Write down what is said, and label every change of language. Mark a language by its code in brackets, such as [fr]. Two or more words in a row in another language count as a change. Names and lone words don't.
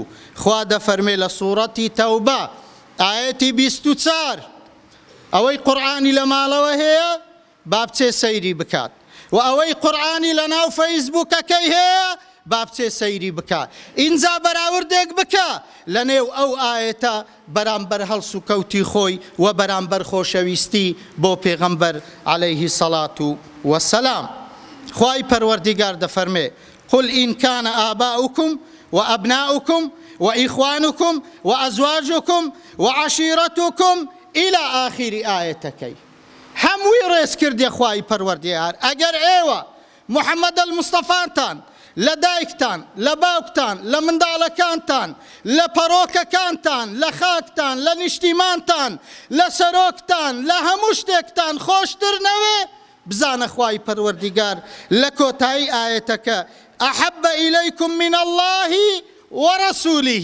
[ckb] خوا دەفەرمێ لە سوورەتی تەوبە ئایەتی 24 ئەوەی قورئانی لە ماڵەوە هەیە با بچێ سەیری بکات، و ئەوەی قورئانی لە ناو فەیسبوکەکەی هەیە با بچێ سەیری بکات. ئینجا بەراوردێک بکە لە نێو ئەو ئایەتە بەرامبەر هەڵس و کەوتی خۆی و بەرامبەر خۆشەویستی بۆ پێغەمبەر [ar] عەلەیهی سەڵات وەسەلام. [ckb] خوای پەروەردیگار دەفەرمێ [ar] قل إن كان آباؤكم وأبناؤكم وإخوانكم وأزواجكم وعشيرتكم إلى آخر [ckb] آيتكي. هەمووی ڕێز کردی خوای پەروەردیگار. ئەگەر ئێوە محەممەد المستەفاتان لە دایکتان، لە باوکتان، لە منداڵەکانتان، لە پەرۆکەکانتان، لە خاکتان، لە نیشتیمانتان، لە سەرۆکتان، لە هەموو شتێکتان خۆشتر نەوێ، بزانە خوای پەروەردیگار لە کۆتایی ئایەتەکە [ar] ئەحەبە ئیلەیکم من الله وەرەسوولیه.